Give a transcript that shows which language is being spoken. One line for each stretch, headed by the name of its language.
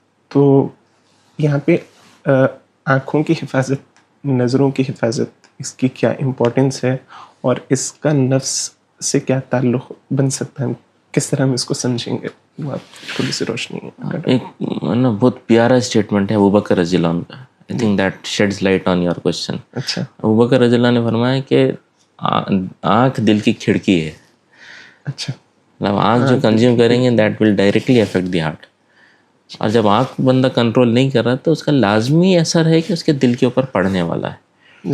Urdu: تو یہاں پہ آنکھوں کی حفاظت, نظروں کی حفاظت, اس کی کیا امپورٹنس ہے اور اس کا نفس سے کیا تعلق بن سکتا ہے, کس طرح ہم اس کو سمجھیں گے؟ وہ آپ تھوڑی سی روشنی. ایک بہت پیارا اسٹیٹمنٹ ہے ابوبکر رضی اللہ عنہ کا.
English: I think that sheds light on your question.
Urdu: اچھا. ابوبکر رضی اللہ نے فرمایا کہ آنکھ دل کی کھڑکی ہے. اچھا. مطلب آنکھ جو کنزیوم کریں گے
English: That will directly affect the heart.
Urdu: اور جب آنکھ بندہ کنٹرول نہیں کر رہا تو اس کا لازمی اثر ہے کہ اس کے دل کے اوپر پڑنے والا ہے.